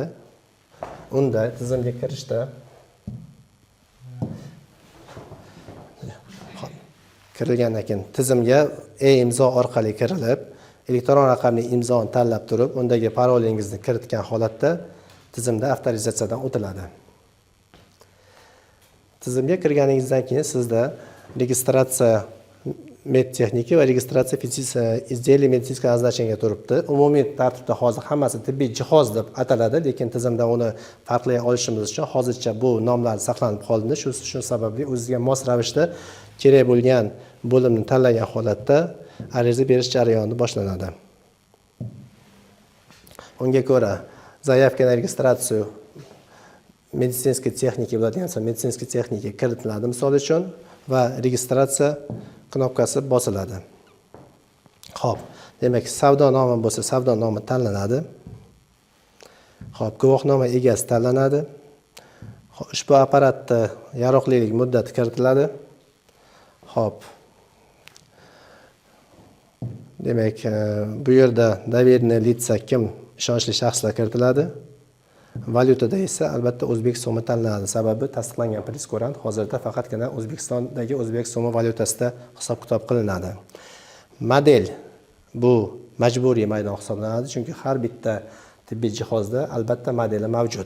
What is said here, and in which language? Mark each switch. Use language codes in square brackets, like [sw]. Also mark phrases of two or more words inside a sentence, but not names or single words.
[uz] Unda tizimga kirishda kirilgandan keyin tizimga e-imzo orqali kirilib, elektron raqamli imzoni tanlab turib, undagi parolingizni kiritgan holatda tizimda avtorizatsiyadan o'tiladi. Tizimga kirganingizdan keyin sizda [ru] регистрация медтехники [uz] va [ru] регистрация изделий медицинского назначения [uz] turibdi. Umumiy tartibda hozir hammasi tibbiy jihoz deb ataladi, lekin tizimda uni farqlay olishimiz uchun hozircha bu nomlar saqlanib qoldi. Shu sababli o'zingizga mos ravishda kerak bo'lgan bo'limni tanlagan holatda ariza berish jarayoni boshlanadi. Unga ko'ra, [ru] заявка на регистрацию медицинской техники [uz] bo'ladigan медицинской texnika kiritiladi misol uchun va registratsiya knopkasi bosiladi. Xo'p, demak, savdo nomi bo'lsa, savdo nomi tanlanadi. Xo'p, guvohnoma egasi tanlanadi. Ushbu apparatda yaroqlilik muddati kiritiladi. Xo'p. Demak, bu yerda [ru] доверенные лица [uz] kim, ishonchli shaxslar kiritiladi. Valyutada esa albatta o'zbek so'mi tanlanadi. Sababi tasdiqlangan preskурant hozirda faqatgina O'zbekistondagi o'zbek so'mi valyutasida hisob-kitob qilinadi. Model bu majburiy maydon hisoblanadi, chunki har bitta tibbiy jihozda albatta modeli mavjud.